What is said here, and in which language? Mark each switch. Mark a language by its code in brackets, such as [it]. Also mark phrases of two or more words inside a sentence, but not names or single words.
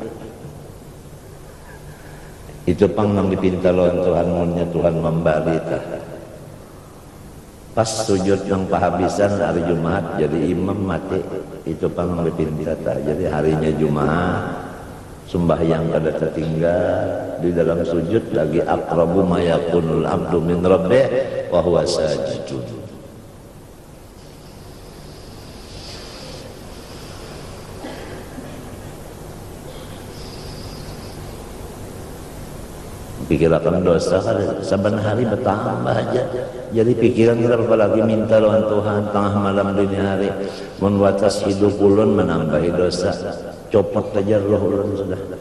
[bjn] Itu pang nang dipinta lawan Tuhan munnya Tuhan membari tah. Pas sujud yang pahabisan hari Jumat jadi imam mati. Itu pang nang dipinta tah. Jadi harinya Jumat sembahyang kada tertinggal, di dalam sujud lagi [ar] أقرب ما يكون العبد من ربه وهو ساجد. [bjn] Pikiran dosa saban hari bertambah aja. Jadi pikiran kita apalagi minta lawan Tuhan tengah malam dini hari, mun watas hidup ulun menambahi dosa, copot aja roh ulun sudah.